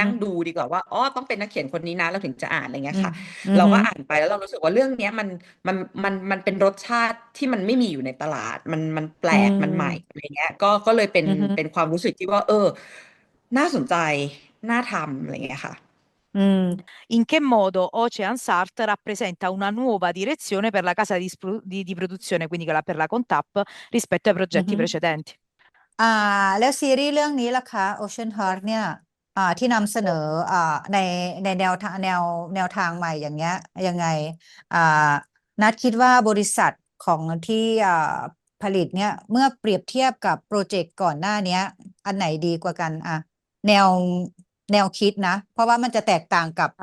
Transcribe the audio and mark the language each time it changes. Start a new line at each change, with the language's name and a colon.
Thai: นั่งดูดีกว่าว่าอ๋อต้องเป็นนักเขียนคนนี้นะเราถึงจะอ่านอะไรเงี้ อืม ยค่ะ อือหือ เราก็อ่านไปแล้วเรารู้สึกว่าเรื่องเนี้ยมันมันเป็นรสชาติที่มันไม่มีอยู่ในตลาดมันแปล อื กมันใหม่ ม อะไรเงี้ยก็เลยเป็น อือหือ เป็นความรู้สึกที่ว่าน่าสนใจน่าทำอะไรเงี้ยค่ะ
Italian: In che modo Ocean's Art rappresenta una nuova direzione per la casa di produzione, quindi per la Contap, rispetto ai อือ progetti ฮึ precedenti?
Thai: อ่าแล้วซีรีส์เรื่องนี้ล่ะคะ Ocean Heart เนี่ยที่นำเสนออ่าในในแนวทางใหม่อย่างเงี้ยยังไงอ่านัดคิดว่าบริษัทของที่ผลิตเนี่ยเมื่อเปรียบเทียบกับโปรเจกต์ก่อนหน้าเนี้ยอันไหนดีกว่ากันแนวแนวคิดนะเพราะว่ามันจะแตกต่างกับ